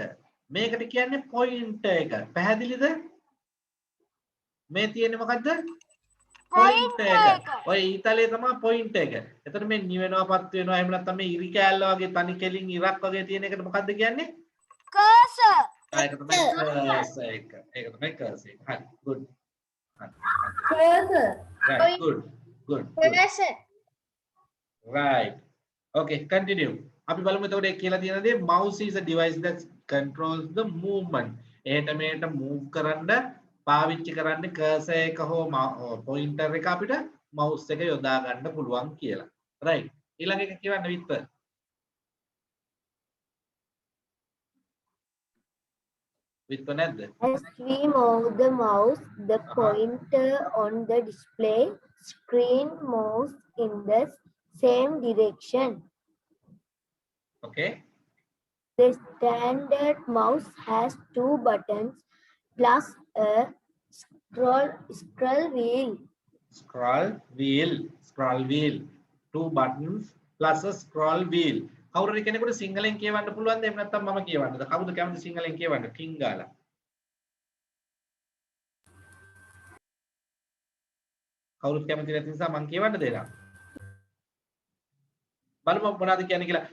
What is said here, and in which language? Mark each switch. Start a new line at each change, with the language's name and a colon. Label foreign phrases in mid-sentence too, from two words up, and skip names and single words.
Sinhala: මේකට කියන්නේ pointer එක. පැහැදිලිද? මේ තියෙන්නේ මොකද්ද? pointer එක. ඔය ඊතලයේ තමයි pointer එක. එතකොට මේ නිවෙනවාපත් වෙනවා එහෙම නැත්නම් මේ ඉරි කෑල්ල වගේ තනි කෙලින් ඉරක් වගේ තියෙන එකට මොකද්ද කියන්නේ? cursor. ඒක තමයි cursor එක. ඒක තමයි cursor එක. හරි.
English: good. cursor. Right. Good. cursor. Right. Okay, continue.
Sinhala: අපි බලමු එතකොට ඒ කියලා තියෙන දේ
English: mouse is a device that controls the movement.
Sinhala: එහෙට මෙහෙට move කරන්න පාවිච්චි කරන්නේ cursor එක හෝ pointer එක අපිට mouse එක යොදා ගන්න පුළුවන් කියලා. Right. ඊළඟ එක කියවන්න විත්ත. විත්ත නැද්ද?
English: As we move the mouse, the pointer on the display screen moves in the same direction. Okay. The standard mouse has 2 buttons plus a scroll wheel. Scroll wheel. 2 buttons plus a scroll wheel.
Sinhala: කවුරුරි කෙනෙකුට සිංහලෙන් කියවන්න පුළුවන්ද? එහෙම නැත්නම් මම කියවන්නද? කවුද කැමති සිංහලෙන් කියවන්න? කිං ගාලා. කවුරුත් කැමති නැති නිසා මම කියවන්න දෙනවා. බලමු මොනවද කියන්නේ කියලා.